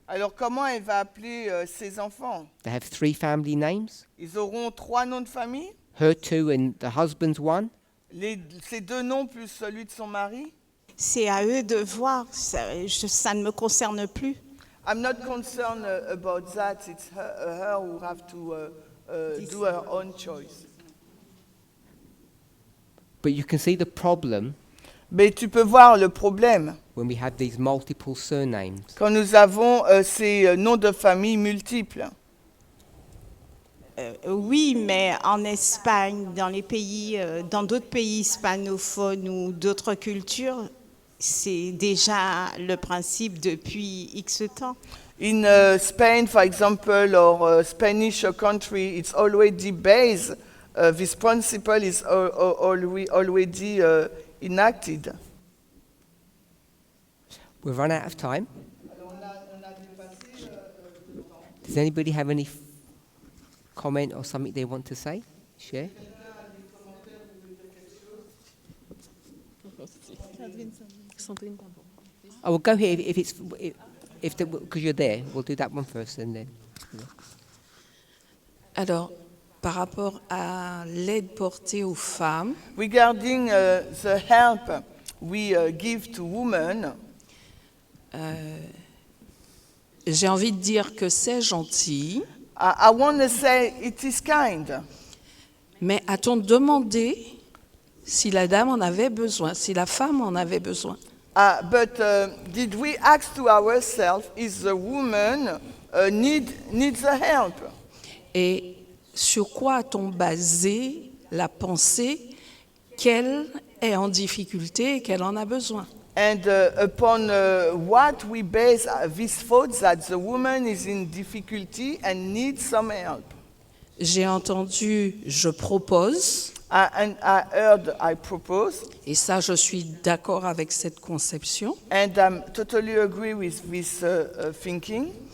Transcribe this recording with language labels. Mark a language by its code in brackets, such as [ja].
[fr] Alors comment elle va appeler ses enfants? [en] They have 3 family names. [fr] Ils auront 3 noms de famille? [en] Her 2 and the husband's 1. [fr] Ces 2 noms plus celui de son mari? C'est à eux de voir, ça ne me concerne plus. [en] I'm not concerned about that. It's her who have to do her own choice. But you can see the problem [fr] Mais tu peux voir le problème [en] when we have these multiple surnames. [fr] quand nous avons ces noms de famille multiples. Oui, mais en Espagne, dans les pays, dans d'autres pays hispanophones ou d'autres cultures, c'est déjà le principe depuis X temps. [en] In Spain, for example, or Spanish country, it's already based. This principle is already enacted. We've run out of time. Does anybody have any comment or something they want to say? Share? I will go here if it's because you're there. We'll do that one first and then. [fr] Alors, par rapport à l'aide portée aux femmes, [en] Regarding the help we give to women, [fr] j'ai envie de dire que c'est gentil, [en] I want to say it is kind. [fr] mais a-t-on demandé si la dame en avait besoin, si la femme en avait besoin? [en] But did we ask to ourselves, is the woman needs the help? [fr] Et sur quoi a-t-on basé la pensée qu'elle est en difficulté et qu'elle en a besoin? [en] And upon what we base this thought that the woman is in difficulty and needs some help. [fr] J'ai entendu « je propose » [en] And I heard I propose. [fr] et ça, je suis d'accord avec cette conception. [en] And I totally agree with this thinking.